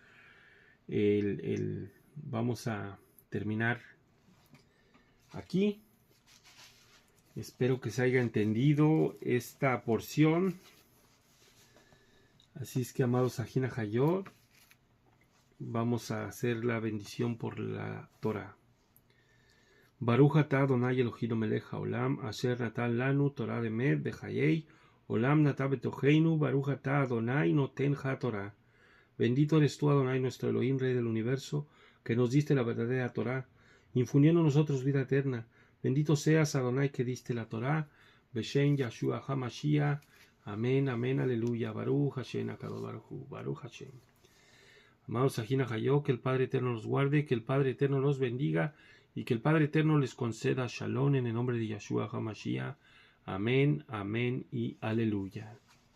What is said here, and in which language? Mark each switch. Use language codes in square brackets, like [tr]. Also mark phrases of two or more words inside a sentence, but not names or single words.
[es] Vamos a terminar aquí. Espero que se haya entendido esta porción. Así es que, amados Ajina Hayot, vamos a hacer la bendición por la Torah. [he] ברוך אתה אדוני אלוהינו מלך העולם אשר נתן לנו תורה אמת בחיי עולם נטה בתוכנו ברוך אתה אדוני נותן התורה. [es] Bendito eres tú, Adonai, nuestro Elohim, Rey del universo, que nos diste la verdadera Torah, infundiendo en nosotros vida eterna. Bendito seas, Adonai, que diste la Torah. [he] בשם יהשוע המשיח. [es] Amén, amén, aleluya. [he] ברוך השם הקדוש ברוך הוא. ברוך השם. [es] Amados Ajina Hayot, que el Padre Eterno los guarde, que el Padre Eterno los bendiga y que el Padre Eterno les conceda Shalom en el nombre de Yahshua HaMashiach. Amén, amén y aleluya.